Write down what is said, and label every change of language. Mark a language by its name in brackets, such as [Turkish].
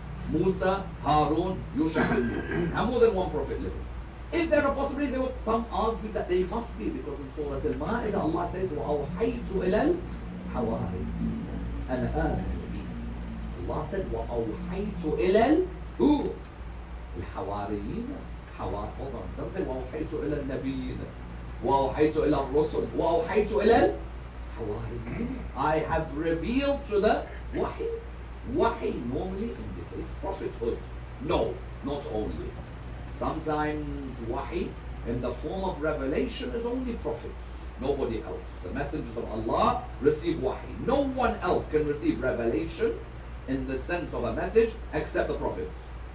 [English] Musa, Harun, Yusha, have more than one prophet living. Is there a possibility? Some argue that they must be, because in Surah Al-Ma'idah Allah says, [Arabic] وَأَوْحَيْتُ إِلَى الْحَوَارِيِّينَ أَنْ آمِنُوا بِي. [English] Allah said, [Arabic] وَأَوْحَيْتُ إِلَى [English] who? [Arabic] الْحَوَارِيِّينَ. [English] Hawar, hold on. It doesn't say [Arabic] وَأَوْحَيْتُ إِلَى النَّبِيِّينَ وَأَوْحَيْتُ إِلَى الرُّسُلِ وَأَوْحَيْتُ إِلَى الْحَوَارِيِّينَ. [English] I have revealed to the wahi. Wahi normally indicates prophethood. No, not only. Sometimes wahi in the form of revelation is only prophets. Nobody else. The messengers of Allah receive wahi. No one else can receive revelation in the sense of a message except the prophets.